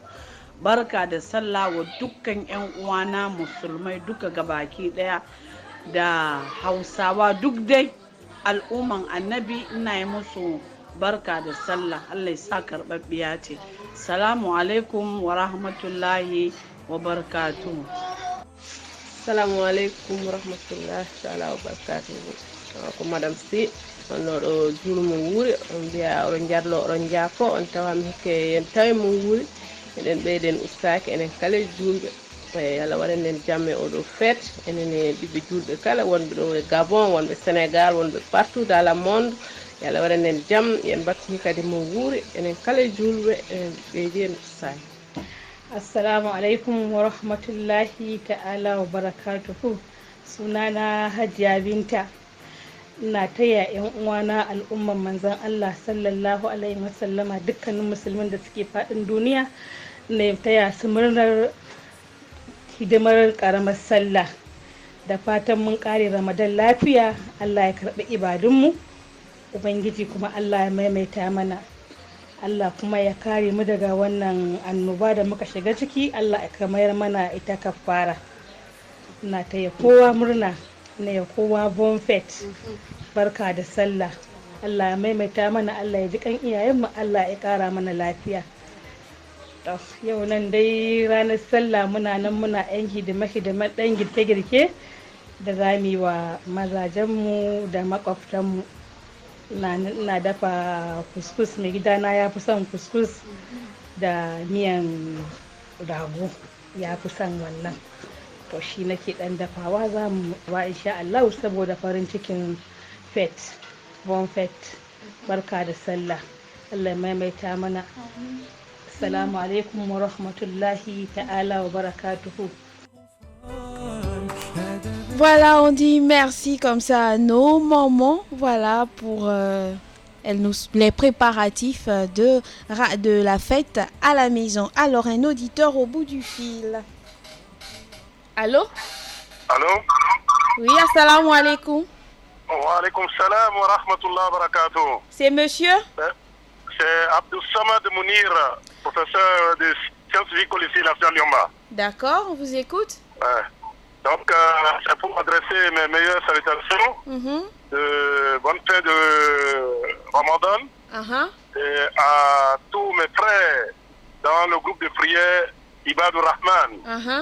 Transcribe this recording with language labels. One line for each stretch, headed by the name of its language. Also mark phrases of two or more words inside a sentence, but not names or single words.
Hausa: Barka da sallah wa dukkan 'yan uwana musulmai duka gabaki daya da Hausawa duk dai al'umman annabi ina yi musu barka da sallah. Allah ya sa karɓaɓɓiya ce.
Arabic: السلام عليكم ورحمة الله وبركاته. السلام عليكم ورحمة الله تعالى وبركاته.
Fula: Ko madam si on ɗo julmu wuri on mbiya oɗon jarlo oɗon jako on tawami hekke yen tawi mo wuri eɗen ɓeyden ustake enen kala julɓe Allah waɗan en jamme oɗo fête enen e ɓiɓɓe julɓe kala wonɓe ɗo e Gabon wonɓe Sénégal wonɓe
French: partout dans le monde
Fula: Allah waɗan en jaam yen battini kadi mo wuuri enen kala julɓe enen ɓeydi en ustake.
Arabic: السلام عليكم ورحمة الله تعالى وبركاته.
Hausa: Sunana Hajiya Binta. Ina taya 'yan uwana al'umman manzon Allah
Arabic: صلى الله عليه وسلم
Hausa: dukkanin musulmin da suke faɗin duniya ne taya su murnar hidimar karamar sallah da fatan mun kare Ramadan lafiya. Allah ya karɓi ibadunmu, Ubangiji kuma Allah ya maimaita mana. Allah kuma ya kare mu daga wannan annoba da muka shiga ciki. Allah ya kamar mana ita kafara. Ina taya kowa murna, ina ya kowa
French: bon fête.
Hausa: Barka da sallah. Allah ya maimaita mana, Allah ya ji kan iyayenmu, Allah ya kara mana lafiya. Yau nan dai ranar sallah muna nan muna yan hidime-hidimen ɗan girke-girke da zami wa mazajenmu da makwabtanmu. Ina dafa kuskus, mai gidana ya fi son kuskus da miyan rago, ya fi son wannan. To shi nake ɗan dafawa za mu wa
Arabic: إن شاء الله
Hausa: saboda farin cikin fête,
French: bon fête.
Hausa: Barka da sallah. Allah ya maimaita mana.
Arabic: السلام عليكم ورحمة الله تعالى وبركاته.
French: Voilà, on dit merci comme ça à nos mamans, voilà, pour les préparatifs de la fête à la maison. Alors, un auditeur au bout du fil. Allô? Allô? Oui,
Arabic: السلام عليكم. وعليكم السلام ورحمة الله وبركاته.
French: C'est monsieur? C'est Abdou Samad Mounir, professeur de sciences physiques au lycée National Yomba. D'accord, on vous écoute. Ouais. Donc, c'est pour adresser mes meilleures salutations de bonne fin de Ramadan et à tous mes frères dans le groupe de prière Ibadur Rahman.